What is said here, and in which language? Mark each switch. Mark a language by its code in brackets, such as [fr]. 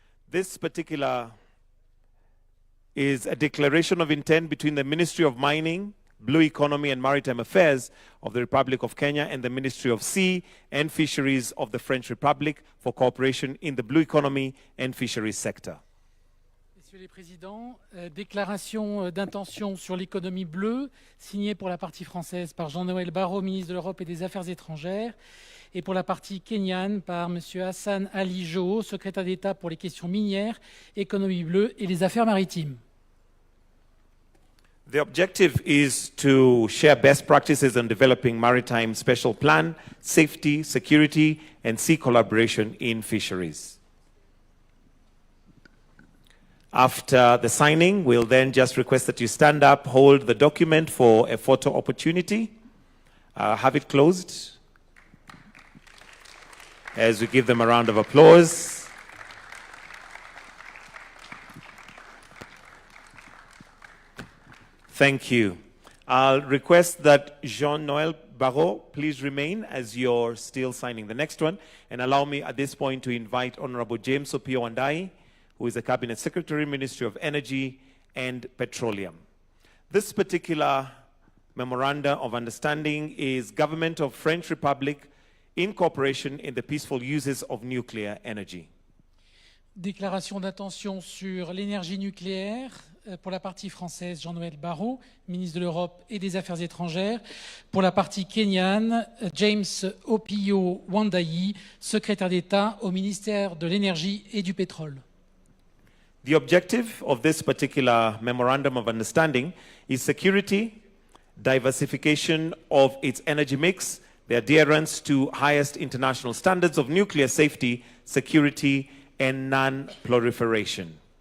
[en] This particular is a declaration of intent between the Ministry of Mining, Blue Economy and Maritime Affairs of the Republic of Kenya and the Ministry of Sea and Fisheries of the French Republic for cooperation in the Blue Economy and Fisheries sector. [fr] Messieurs les Présidents, déclaration d'intention sur l'économie bleue, signée pour la partie française par Jean-Noël Barrot, ministre de l'Europe et des Affaires étrangères, et pour la partie kenyane par M. Hassan Ali Joho, secrétaire d'État pour les questions minières, économie bleue et les affaires maritimes. [en] The objective is to share best practices on developing maritime special plan, safety, security, and sea collaboration in fisheries. After the signing, we'll then just request that you stand up, hold the document for a photo opportunity. Have it closed as we give them a round of applause. Thank you. I'll request that Jean-Noël Barrot please remain as you're still signing the next one. And allow me at this point to invite Honorable James Opio Wandai, who is the Cabinet Secretary, Ministry of Energy and Petroleum. This particular memoranda of understanding is Government of French Republic in cooperation in the peaceful uses of nuclear energy. [fr] Déclaration d'intention sur l'énergie nucléaire pour la partie française, Jean-Noël Barrot, ministre de l'Europe et des Affaires étrangères. Pour la partie kenyane, James Opio Wandai, secrétaire d'État au ministère de l'Énergie et du Pétrole. [en] The objective of this particular memorandum of understanding is security, diversification of its energy mix, the adherence to highest international standards of nuclear safety, security, and non-proliferation.